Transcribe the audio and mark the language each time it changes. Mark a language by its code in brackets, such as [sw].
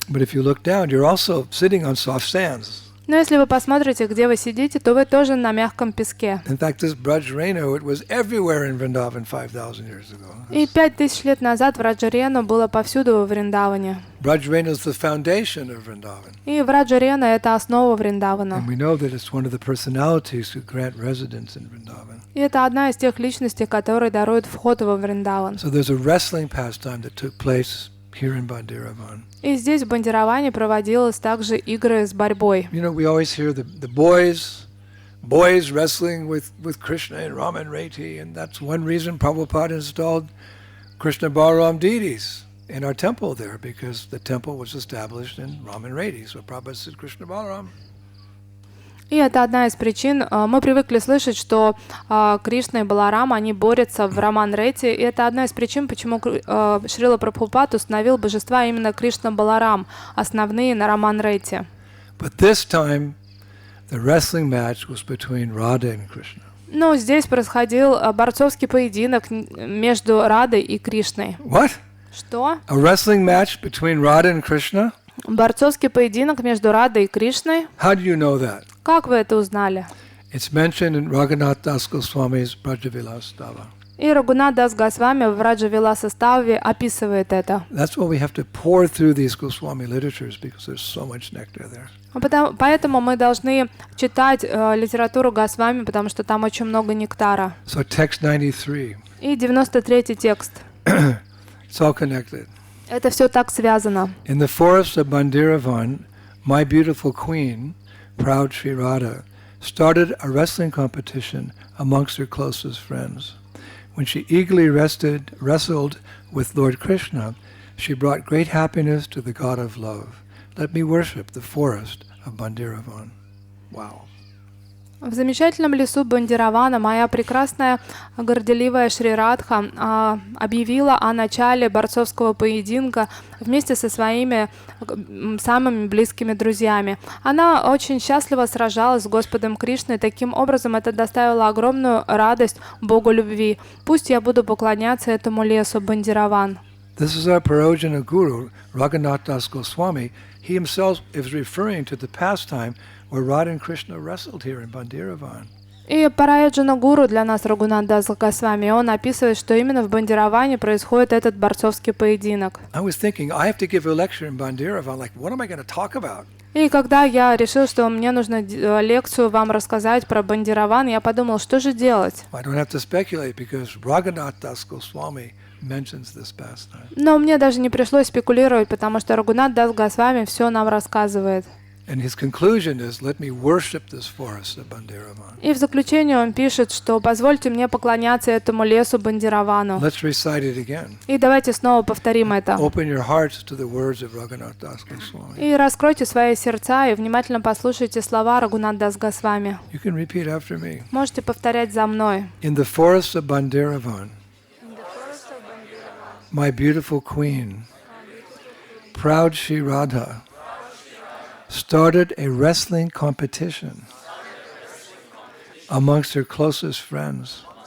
[en] But if you look down, you're also sitting on soft sands. [ru] Но если вы посмотрите, где вы сидите, то вы тоже на мягком песке. [en] In fact, this Braj-Renu, it was everywhere in Vrindavan 5,000 years ago. [ru] И 5000 лет назад Враджарену было повсюду во Вриндаване. [en] Braj-Renu is the foundation of Vrindavan. [ru] И Враджарена — это основа Вриндавана. [en] And we know that it's one of the personalities who grant residence in Vrindavan. [ru] И это одна из тех личностей, которые даруют вход во Вриндаван. [en] So there's a wrestling pastime that took place here in Bhandiravan. [ru] И здесь в Бандираване проводилось также игры с борьбой. [en] You know, we always hear the boys boys wrestling with Krishna and Rama and Rati, and that's one reason Prabhupada installed Krishna Balaram deities in our temple there, because the temple was established in Rama and Rati. So Prabhupada said Krishna Balaram. [ru] И это одна из причин. Мы привыкли слышать, что Кришна и Баларам, они борются в Раман-Рети. И это одна из причин, почему Шрила Прабхупад установил божества именно Кришна Баларам, основные на Раман-Рети. [en] But this time, the wrestling match was between Radha and Krishna. [ru] Но здесь происходил борцовский поединок между Радой и Кришной. [en] What? [ru] Что? [en] A wrestling match between Radha and Krishna? [ru] Борцовский поединок между Радой и Кришной. [en] How do you know that? [ru] Как вы это узнали? [en] It's mentioned in Raghunath Das Goswami's Brajavilastava. [ru] И Рагунат Дас Госвами в Раджа-Виласа-ставе описывает это. [en] That's why we have to pour through these Goswami literatures, because there's so much nectar there. [ru] Поэтому мы должны читать литературу Госвами, потому что там очень много нектара. [en] So text 93. [ru] И 93-й текст. [en] It's all connected. [ru] Это все так связано. [en] In the forest of Bhandiravan, my beautiful queen, proud Sri Radha, started a wrestling competition amongst her closest friends. When she eagerly wrestled with Lord Krishna, she brought great happiness to the God of love. Let me worship the forest of Bandiravan. Wow. [ru] В замечательном лесу Бандиравана моя прекрасная горделивая Шри Радха объявила о начале борцовского поединка вместе со своими самыми близкими друзьями. Она очень счастливо сражалась с Господом Кришной, таким образом это доставило огромную радость Богу любви. Пусть я буду поклоняться этому лесу Бандираван. [en] This is our Parojana Guru, Raghunath Das Goswami. He himself is referring to the pastime where Radha and Krishna wrestled here in Bhandiravan. [ru] И Параяджана Гуру для нас Рагунат Дас Госвами, он описывает, что именно в Бандираване происходит этот борцовский поединок. [en] I was thinking, I have to give a lecture in Bhandiravan. Like, what am I going to talk about? [ru] И когда я решил, что мне нужно лекцию вам рассказать про Бандираван, я подумал, что же делать? [en] I don't have to speculate because Raghunath Das Goswami mentions this pastime. [ru] Но мне даже не пришлось спекулировать, потому что Рагунат Дас Госвами все нам рассказывает. [en] And his conclusion is, let me worship this forest of Bandiravan. [ru] И в заключение он пишет, что позвольте мне поклоняться этому лесу Бандиравану. [en] Let's recite it again. [ru] И давайте снова повторим это. [en] Open your hearts to the words of Raghunath Das Goswami. [ru] И раскройте свои сердца и внимательно послушайте слова Рагунат Дас Госвами. [en] You can repeat after me. [ru] Можете повторять за мной. [en] In the forest of Bhandiravan, my beautiful queen, proud Sri Radha, started a wrestling competition amongst her closest friends.